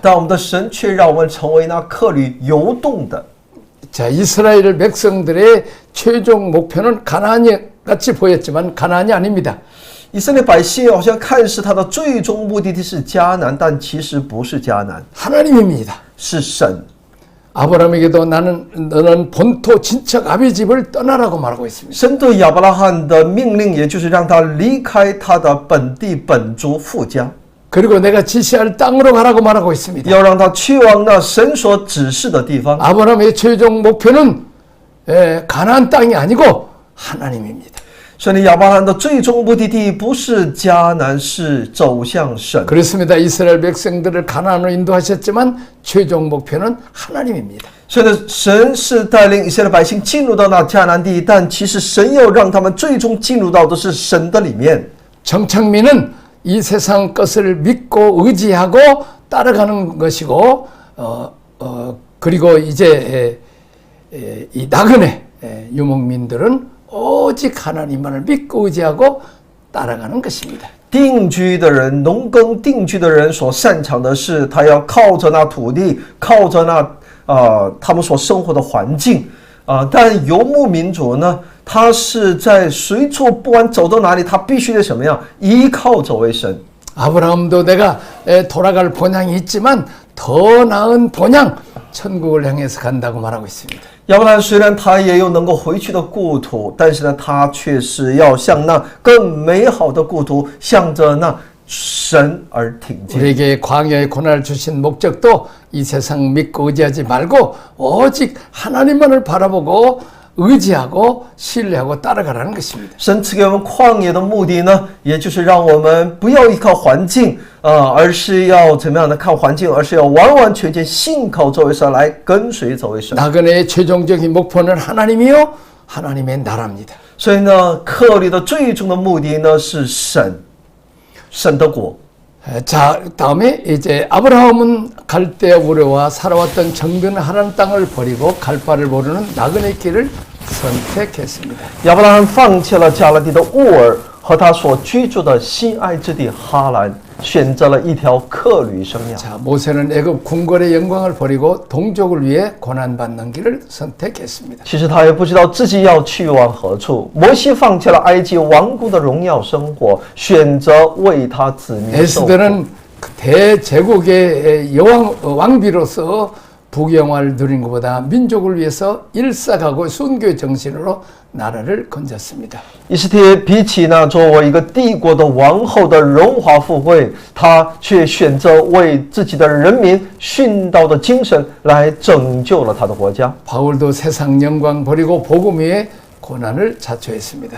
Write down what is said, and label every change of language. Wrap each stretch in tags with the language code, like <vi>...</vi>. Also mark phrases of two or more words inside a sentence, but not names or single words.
<zh>但我们的神却让我们成为那客旅游动的。</zh> <ko>자, 이스라엘 백성들의 최종 목표는 가나안이 같이 보였지만 가나안이 아닙니다.</ko> <zh>以色列百姓好像看似他的最终目的地是迦南，但其实不是迦南，</zh> <ko>하나님입니다.</ko> <zh>是神。</zh> <ko>아브라함에게도 너는 본토 친척 아비 집을 떠나라고 말하고 있습니다.</ko> <zh>神对亚伯拉罕的命令，也就是让他离开他的本地本族父家，</zh> <ko>그리고 내가 지시할 땅으로 가라고 말하고 있습니다.</ko> <zh>要让他去往那神所指示的地方。</zh> <ko>아브라함의 최종 목표는 가나안 땅이 아니고 하나님입니다.</ko> <zh>所以亚伯拉罕的最终目的地不是迦南，是走向神。</zh> <ko>그렇습니다. 이스라엘 백성들을 가나안으로 인도하셨지만 최종 목표는 하나님입니다.</ko> <zh>所以呢，神是带领以色列百姓进入到那迦南地，但其实神要让他们最终进入到的是神的里面。</zh> <ko>정착민은 이 세상 것을 믿고 의지하고 따라가는 것이고 그리고 이제 이 나그네 유목민들은 오직 하나님만을 믿고 의지하고 따라가는 것입니다.</ko> <zh>定居的人，农耕定居的人所擅长的是，他要靠着那土地，靠着那他们所生活的环境但游牧民族呢，他是在随处不管走到哪里，他必须得什么样？依靠这位神。</zh> <ko>아브라함도 내가 돌아갈 본향이 있지만 더 나은 본향 천국을 향해서 간다고 말하고 있습니다.</ko> <zh>亚伯兰虽然他也有能够回去的故土，但是呢，他却是要向那更美好的故土，向着那神而挺进。</zh> <ko>우리에게 광야의 고난을 주신 목적도 이 세상 믿고 의지하지 말고 오직 하나님만을 바라보고 의지하고 신뢰하고 따라가라는 것입니다.</ko> <zh>神赐给我们旷野的目的呢，也就是让我们不要依靠环境，而是要怎么样的看环境，而是要完完全全信靠这位神，来跟随这位神。</zh> <ko>나그네의 최종적인 목표는 하나님이요 하나님의 나라입니다.</ko> <zh>所以呢，克律的最终的目的呢是神，神的国。</zh> <ko>자, 다음에 이제 아브라함은 갈대 우르와 살아왔던 정든 하나님 땅을 버리고 갈 바를 모르는 나그네 길을 선택했습니다.</ko> <zh>亚伯拉罕放弃了加勒底的乌尔和他所居住的西埃之地哈兰，选择了一条客旅生涯。</zh> <ko>자, 모세는 애굽 궁궐의 영광을 버리고 동족을 위해 고난받는 길을 선택했습니다.</ko> <zh>其实他也不知道自己要去往何处。摩西放弃了埃及王宫的荣耀生活，选择为他子民受苦。</zh> <ko>에스더는 대제국의 왕비로서 부경화를 누린 것보다 민족을 위해서 일사가고 순교의 정신으로 나라를 건졌습니다.</ko> <zh>以斯帖比起那作为一个帝国的王后的荣华富贵，他却选择为自己的人民殉道的精神来拯救了他的国家。</zh> <ko>바울도 세상 영광 버리고 복음 위에 고난을 자초했습니다.</ko>